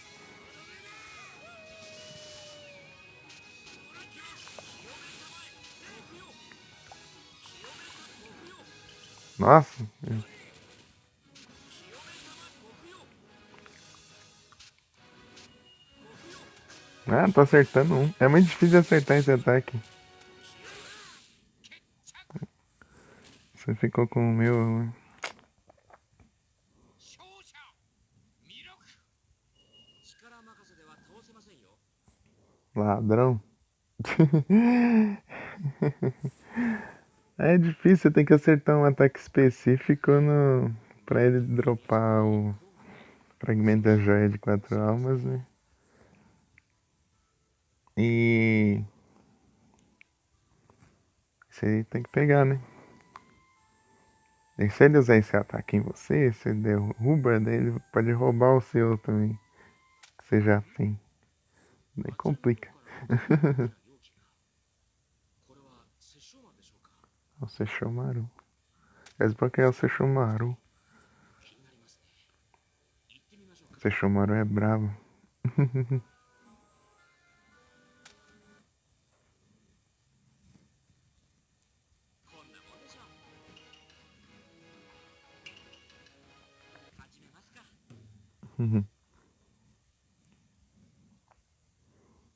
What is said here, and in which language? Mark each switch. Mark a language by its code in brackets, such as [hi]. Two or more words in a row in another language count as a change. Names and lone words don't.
[pt] Nossa. Ah, tô acertando um. É muito difícil de acertar esse ataque. Você ficou com o meu. [ja] 勝者弥勒。力任せでは倒せませんよ。 [pt] Ladrão. É difícil, você tem que acertar um ataque específico no... pra ele dropar o fragmento da joia de 4 almas, né? E... Isso aí tem que pegar, né? E se ele usar esse ataque em você, você derruba, daí ele pode roubar o seu também. Que você já tem. Daí complica. [ja] これは殺生丸でしょうか。 [pt] O Sesshomaru. Mas por que é o Sesshomaru? [ja] 気になりますね。行ってみましょうか。 [pt] Sesshomaru é bravo. [ja] こんなもんでしょう。始めますか。